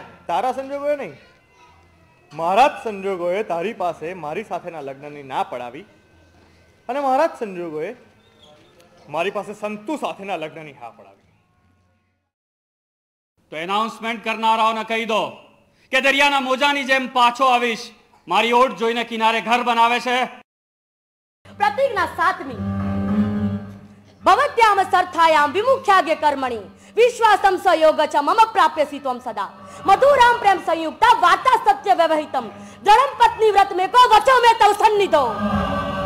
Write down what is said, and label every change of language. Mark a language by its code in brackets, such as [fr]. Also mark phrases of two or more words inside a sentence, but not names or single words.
[gu] તારા સંજોગોએ નહીં, મારા જ સંજોગોએ તારી પાસે મારી સાથેના લગ્નની ના પડાવી અને મારા જ સંજોગોએ મારી પાસે સંતુ સાથેના લગ્નની હા પડાવી. તો એનાઉન્સમેન્ટ કરનારાઓને કહી દો કે દરિયાના મોજાની જેમ પાછો આવીશ. મારી ઓટ જોઈને કિનારે ઘર બનાવે છે. [sa] प्रतिज्ञा 7 भवत्याम सर्थायाम विमुख्यागे कर्मणि विश्वासम संयोग च मम प्राप्यसि त्वं सदा मधुराम प्रेम संयुक्ता वार्ता सत्य व्यवहितम जड़म पत्नी व्रत में को वचो में तव सन्निधो.